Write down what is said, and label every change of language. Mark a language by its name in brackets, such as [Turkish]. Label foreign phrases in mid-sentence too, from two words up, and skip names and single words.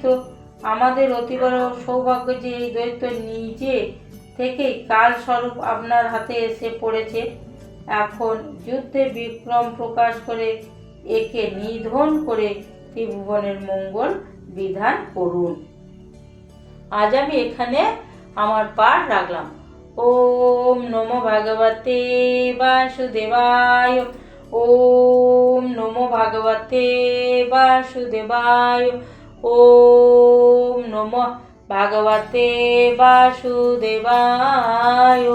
[Bangla] আমাদের অতি বড় সৌভাগ্য যে এই দৈত্য নিজে থেকেই কালস্বরূপ আপনার হাতে এসে পড়েছে। এখন যুদ্ধে বিক্রম প্রকাশ করে একে নিধন করে ত্রিভুবনের মঙ্গল বিধান করুন। আজ আমি এখানে আমার পাঠ রাখলাম। [Sanskrit] ওম নমো ভগবতে বাসুদেবায়। ওম নমো ভগবতে বাসুদেবায়। ওম নমো ভগবতে বাসুদেবায়।